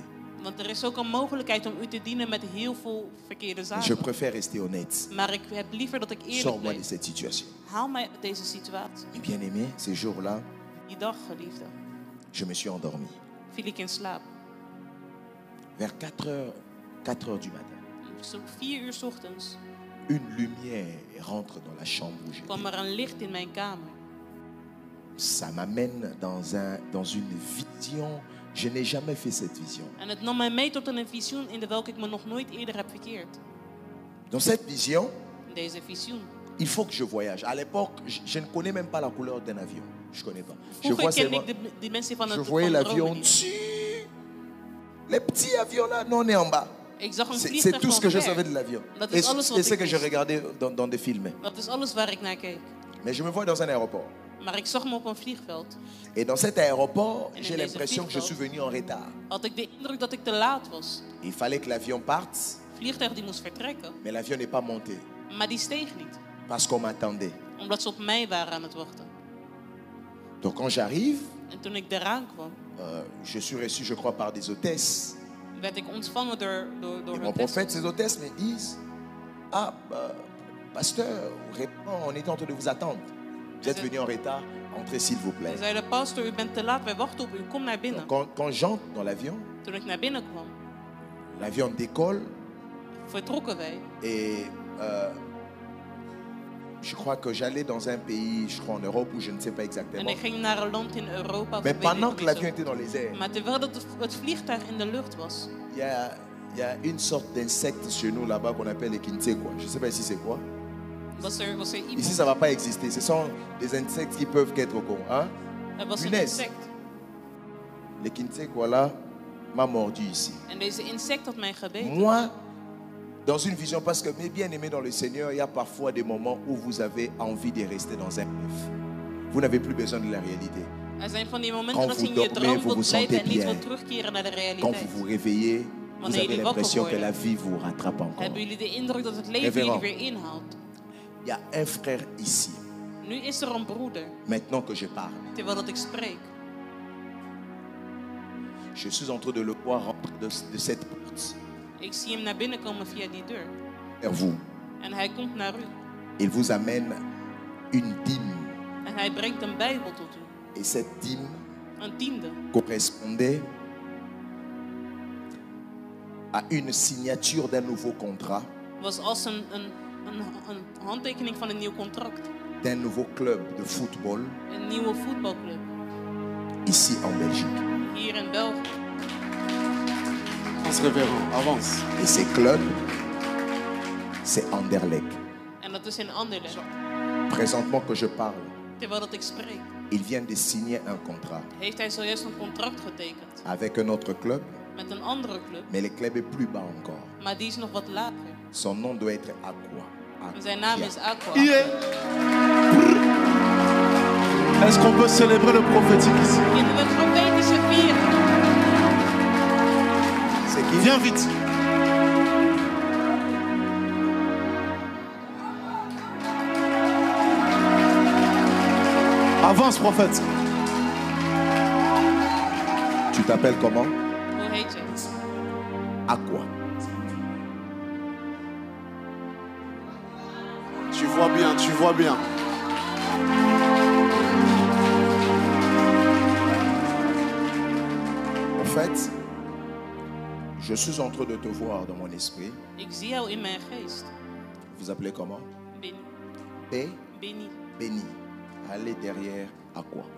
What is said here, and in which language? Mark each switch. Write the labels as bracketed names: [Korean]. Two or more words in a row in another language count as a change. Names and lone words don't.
[Dutch] Want er is ook een mogelijkheid om u te dienen met heel veel verkeerde [French] Je [Dutch] zaken. [French] préfère rester honnête. [Dutch] Maar ik heb liever dat ik eerlijk [French] Sors-moi de [Dutch] blijf. [French] cette situation. [Dutch] Haal mij uit deze situatie. [French] Et bien aimé, ce jour-là, [Dutch] Die dag, geliefde, [French] je me suis endormi. [Dutch] viel ik in slaap. [French] Vers 4 heures du matin, [Dutch] Zo 4 uur 's ochtends [French] une lumière rentre dans la chambre où [Dutch] kwam [French] j'étais. [Dutch] er een licht in mijn kamer. [French] Ça m'amène dans une vision. Je n'ai jamais fait cette vision. [Dutch] En het nam mij mee tot een visioen in de welke ik me nog nooit eerder heb verkeerd. [French] Dans cette vision, [Dutch] In deze visioen. [French] il faut que je voyage. À l'époque, je ne connais même pas la couleur d'un avion. Je ne connais pas. Je [Dutch] Vroeger [French] vois [Dutch] kende [French] seulement, [Dutch] ik de dimensie van [French] je [Dutch] het [French] voyais [Dutch] van [French] l'avion [Dutch] dromen niet. [French] dessus. Les petits avions là, non, on est en bas. [Dutch] Ik zag een [French] C'est [Dutch] vliegtuig [French] tout ce que [Dutch] van [French] je savais [Dutch] ver. [French] de l'avion. [Dutch] Dat [French] Et [Dutch] is alles wat [French] c'est ce [Dutch] ik [French] que je [Dutch] wist. [French] regardais dans des films. [Dutch] Dat is alles waar ik naar keek. [French] Mais je me vois dans un aéroport. [Dutch] Maar ik zag me op een vliegveld. [French] Et dans cet aéroport, [Dutch] En [French] j'ai [Dutch] in deze [French] l'impression que je suis [Dutch] vliegveld [French] venu en retard. [Dutch] had ik de indruk dat ik te laat was. [French] Il fallait que l'avion parte, [Dutch] Het vliegtuig die moest vertrekken, [French] mais l'avion n'est pas monté [Dutch] maar die steeg niet. [French] parce qu'on m'attendait. [Dutch] Omdat ze op mij waren aan het wachten. [French] Donc quand j'arrive, [Dutch] En toen ik eraan kwam, [French] je suis reçu, je crois, par des hôtesses. [Dutch] werd ik ontvangen door [French] Et mon [Dutch] het [French] prophète, ces hôtesses me disent, ah, pasteur, on est en train de vous attendre. Vous êtes venu en retard, entrez s'il vous plaît. [Dutch] Ze zeiden, pastor, u bent te laat, wij wachten op u, kom naar binnen. [French] Quand j'entre dans l'avion, [Dutch] Toen ik naar binnen kwam, [French] l'avion décolle [Dutch] vertrokken wij. [French] et je crois que j'allais dans un pays, je crois en Europe, où je ne sais pas [Dutch] En [French] exactement. [Dutch] ik ging naar een land in Europa. [French] Mais [Dutch] weet ik [French] pendant [Dutch] niet [French] que l'avion [Dutch] zo. [French] était dans les airs, [Dutch] Maar terwijl het vliegtuig in de lucht was, [French] il y a une sorte d'insecte chez nous là-bas qu'on appelle les kinsekwa. Je ne sais pas si c'est quoi. [Dutch] was er [French] Ici, [Dutch] iemand. [French] ça ne va pas exister. Ce sont des insectes qui peuvent être au con. Hein? [Dutch] Er was een [French] Punaise. [Dutch] insect. [French] Les kinsekwa là m'a mordu ici. [Dutch] En deze insect had mij gebeten. [French] Moi, dans une vision, parce que mes bien-aimés dans le Seigneur, il y a parfois des moments où vous avez envie de rester dans un rêve. Vous n'avez plus besoin de la réalité. [Dutch] Er zijn van die momenten [French] Quand [Dutch] dat [French] vous [Dutch] je in je [French] dormez, [Dutch] droom [French] vous [Dutch] wilt [French] vous [Dutch] blijven [French] sentez [Dutch] en niet [French] bien. [Dutch] wilt terugkeren naar de [French] Quand [Dutch] realiteit. [French] vous vous réveillez, vous [Dutch] Wanneer [French] avez [Dutch] jullie wakker [French] l'impression que [Dutch] worden, [French] la vie vous rattrape encore. [Dutch] hebben jullie de indruk dat het leven [French] Révérend. [Dutch] jullie weer inhaalt. [French] Il y a un frère ici, [Dutch] Nu is er een broeder, [French] maintenant que je parle. [Dutch] terwijl dat ik spreek. [French] Je suis en train de le voir rentrer de cette porte [Dutch] Ik zie hem naar binnen komen via die deur. [French] vers vous. [Dutch] En hij komt naar u. [French] Il vous amène une dîme. [Dutch] En hij brengt een Bijbel tot u. [French] Et cette dîme [Dutch] Een tiende. [French] correspondait à une signature d'un nouveau contrat, [Dutch] Was als een handtekening van een nieuw contract. [French] d'un nouveau club de football [Dutch] Een nieuwe voetbalclub. [French] ici en Belgique. [Dutch] Hier in België. [French] Avance, révérend, avance. Et ce club, c'est Anderlecht. [Dutch] En dat is in Anderlecht. [French] Présentement que je parle, [Dutch] Terwijl dat ik spreek, [French] il vient de signer un contrat [Dutch] heeft hij zojuist een contract getekend. [French] avec un autre club, [Dutch] Met een andere club. [French] mais le club est plus bas encore. [Dutch] Maar die is nog wat lager. [French] Son nom doit être Aqua. [Dutch] En zijn naam is Aqua. [French] Yeah. Est-ce qu'on peut célébrer le prophétique ici? [Dutch] Kunnen we het profetische vieren? [French] C'est qui? Viens vite. Avance, prophète. Tu t'appelles comment? [Dutch] Hoe heet je? [French] Aqua. Tu vois bien, tu vois bien. En fait, je suis en train de te voir dans mon esprit. Ik zie jou in mijn geest. Vous appelez comment? Benny. Bé, Benny. béni. Allez derrière Aqua.